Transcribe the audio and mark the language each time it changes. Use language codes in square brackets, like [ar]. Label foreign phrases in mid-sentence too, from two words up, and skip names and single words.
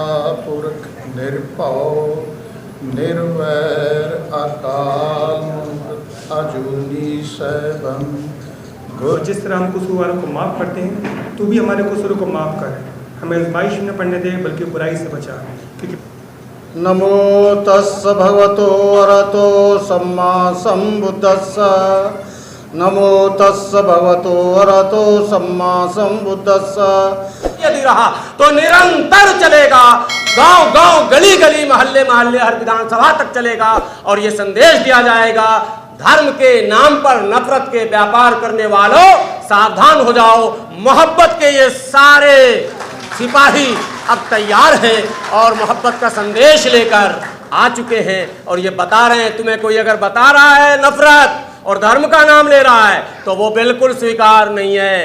[pa] ਪੁਰਖੁ ਨਿਰਭਉ ਨਿਰਵੈਰੁ ਅਕਾਲ ਮੂਰਤਿ ਅਜੂਨੀ ਸੈਭੰ। [hi] और जिस तरह हम कसूरवारों को माफ़ करते हैं, तू भी हमारे कसूरों को माफ़ कर, हमें आज़माइश में पड़ने दे बल्कि बुराई से बचा। क्योंकि [pi] नमो तस्स भगवतो अरहतो सम्मा सम्बुद्धस्स। नमो तस्स भगवतो अरहतो सम्मा सम्बुद्धस्स। [hi] यदि रहा तो निरंतर चलेगा, गांव गांव गली गली मोहल्ले मोहल्ले हर विधानसभा तक चलेगा और ये संदेश दिया जाएगा, धर्म के नाम पर नफरत के व्यापार करने वालों सावधान हो जाओ। मोहब्बत के ये सारे सिपाही अब तैयार हैं और मोहब्बत का संदेश लेकर आ चुके हैं और ये बता रहे हैं, तुम्हें कोई अगर बता रहा है नफरत और धर्म का नाम ले रहा है तो वो बिल्कुल स्वीकार नहीं है।